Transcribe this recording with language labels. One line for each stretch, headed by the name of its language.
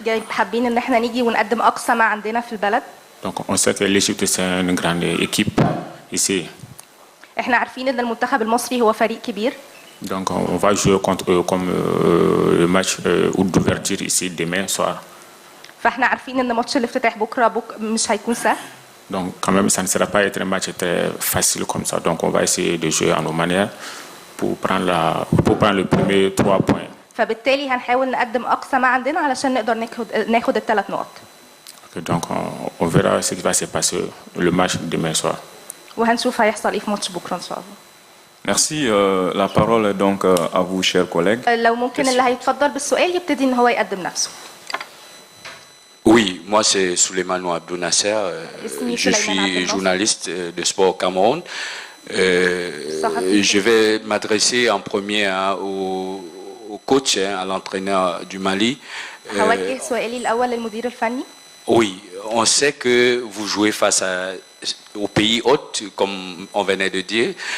Arabic: حابين ان احنا نيجي ونقدم اقصى ما عندنا في البلد.
French: Donc on sait que l'Égypte c'est une grande équipe ici.
Arabic: احنا عارفين ان المنتخب المصري هو فريق كبير.
French: Donc on va jouer contre eux comme le match d'ouverture ici demain soir.
Arabic: فاحنا عارفين ان ماتش الافتتاح بكره مش هيكون سهل.
French: Donc quand même ça ne sera pas être un match très facile comme ça. Donc on va essayer de jouer à nos manières pour prendre le premier 3 points.
Arabic: فبالتالي هنحاول نقدم اقصى ما عندنا علشان نقدر ناخد الثلاث نقط.
French: Donc on verra ce qui va se passer le match demain soir.
Arabic: وهنشوف هيحصل ايه في ماتش بكره ان شاء الله.
French: Merci. La parole est donc à vous, chers collègues.
Arabic: لو ممكن اللي هيتفضل بالسؤال يبتدي ان هو يقدم نفسه.
French: Oui, moi c'est Souleymane Abdou Nasser. Je suis journaliste de sport au Cameroun. Je vais m'adresser en premier au coach, à l'entraîneur du Mali.
Arabic: هوجه سؤالي الأول للمدير الفني.
French: Oui, on sait que vous jouez face au pays hôte, comme on venait de dire.